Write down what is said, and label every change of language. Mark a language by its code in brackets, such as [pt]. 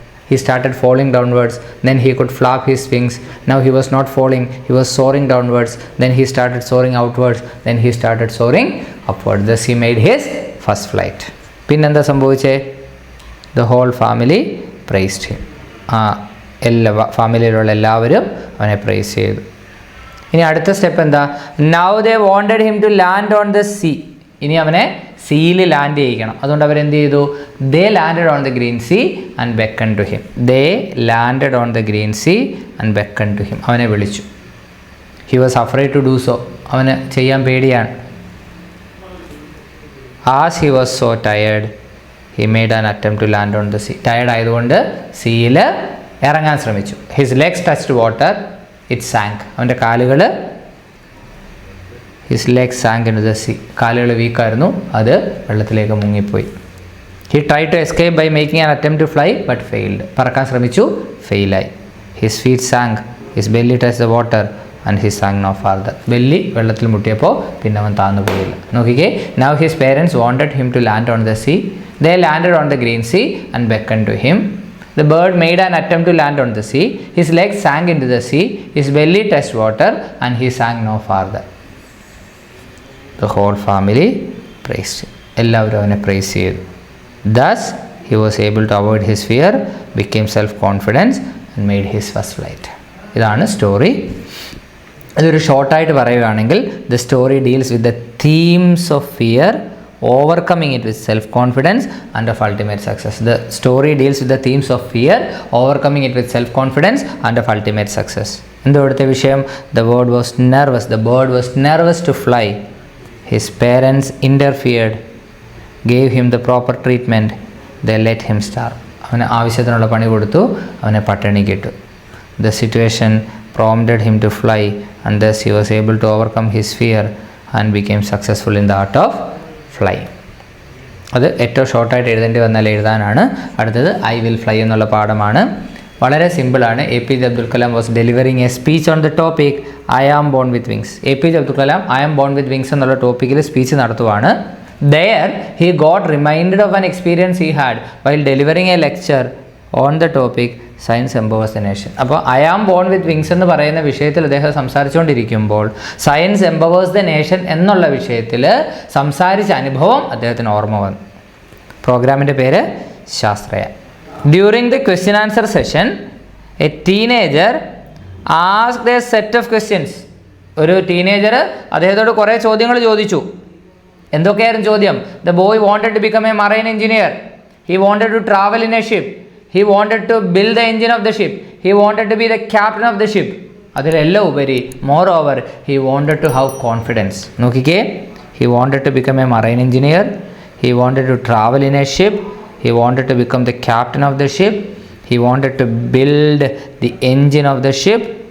[en] He started falling downwards. Then he could flap his wings. Now he was not falling. He was soaring downwards. Then he started soaring outwards. Then he started soaring upwards. Thus he made his first flight. [ml] പിന്നെന്താ സംഭവിച്ചേ? [en] The whole family praised him. [ml] എല്ലാ ഫാമിലിയിലുള്ള എല്ലാവരും അവനെ price ചെയ്തു. ഇനി അടുത്ത step എന്താ? [en] Now they wanted him to land on the sea. [ml] ഇനി അവനെ സീയിൽ ലാൻഡ് ചെയ്യിക്കണം. അതുകൊണ്ട് അവരെന്ത് ചെയ്തു? [en] They landed on the green sea and beckoned to him. They landed on the green sea and beckoned to him. [ml] അവനെ വിളിച്ചു. [en] He was afraid to do so. [ml] അവന് ചെയ്യാൻ പേടിയാണ്. [en] As he was so tired, he made an attempt to land on the sea. [ml] Tired ആയതുകൊണ്ട് സീയിൽ ഇറങ്ങാൻ ശ്രമിച്ചു. [en] His legs touched water. It sank. [ml] അവൻ്റെ കാലുകൾ [en] His legs sank into the sea. [ml] കാലുകൾ വീക്കായിരുന്നു, അത് വെള്ളത്തിലേക്ക് മുങ്ങിപ്പോയി. [en] He tried to escape by making an attempt to fly but failed. [ml] പറക്കാൻ ശ്രമിച്ചു, ഫെയിലായി. [en] His feet sank. His belly touched the water and he sank no farther. [ml] Belly വെള്ളത്തിൽ മുട്ടിയപ്പോൾ പിന്നെ അവൻ താന്നു പോയില്ല. [en] നോക്കിക്കേ, now his parents wanted him to land on the sea. They landed on the green sea and beckoned to him. The bird made an attempt to land on the sea. His legs sank into the sea. His belly touched water and he sank no farther. The whole family praised him. [ml] എല്ലാവരും അവനെ price ചെയ്തു. [en] Thus he was able to avoid his fear, became self-confident and made his first flight. [ml] ഇതാണ് story. ഇതൊരു ഷോർട്ടായിട്ട് പറയുകയാണെങ്കിൽ [en] the story deals with the themes of fear, overcoming it with self-confidence and of ultimate success. The story deals with the themes of fear, overcoming it with self-confidence and of ultimate success. [ml] എന്താ ഇവിടുത്തെ വിഷയം? [en] The bird was nervous. The bird was nervous to fly. His parents interfered, gave him the proper treatment, they let him starve. [ml] അവന് ആവശ്യത്തിനുള്ള പണി കൊടുത്തു, അവനെ പട്ടിണി കിട്ടു. [en] The situation prompted him to fly, and thus he was able to overcome his fear and became successful in the art of flying. [ml] അത് ഏറ്റവും ഷോർട്ടായിട്ട് എഴുതേണ്ടി വന്നാൽ എഴുതാനാണ്. അടുത്തത് ഐ വിൽ ഫ്ലൈ എന്നുള്ള പാഠമാണ്. വളരെ സിമ്പിളാണ്. [en] A P J Abdul Kalam was delivering a speech on the topic I am born with wings. [ml] A P J Abdul Kalam I am born with wings എന്നുള്ള ടോപ്പിക്കിൽ speech നടത്തുവാണ്. [en] There he got reminded of an experience he had while delivering a lecture on the topic science empowers the nation. [ml] അപ്പോൾ I am born with wings എന്ന് പറയുന്ന വിഷയത്തിൽ അദ്ദേഹം സംസാരിച്ചുകൊണ്ടിരിക്കുമ്പോൾ science empowers the nation എന്നുള്ള വിഷയത്തിൽ സംസാരിച്ച അനുഭവം അദ്ദേഹത്തിന് ഓർമ്മ വന്നു. പ്രോഗ്രാമിൻ്റെ പേര് ശാസ്ത്രയാൻ. [en] During the question answer session a teenager asked a set of questions. [ml] ഒരു ടീനേജർ അദ്ദേഹത്തോട് കുറേ ചോദ്യങ്ങൾ ചോദിച്ചു. എന്തൊക്കെയായിരുന്നു ചോദ്യം? [en] The boy wanted to become a marine engineer. He wanted to travel in a ship. He wanted to build the engine of the ship. He wanted to be the captain of the ship. [ml] അതിലെല്ലാം ഉപരി [en] moreover he wanted to have confidence. നോക്കിക്കേ, he wanted to become a marine engineer. He wanted to travel in a ship. He wanted to become the captain of the ship. He wanted to build the engine of the ship.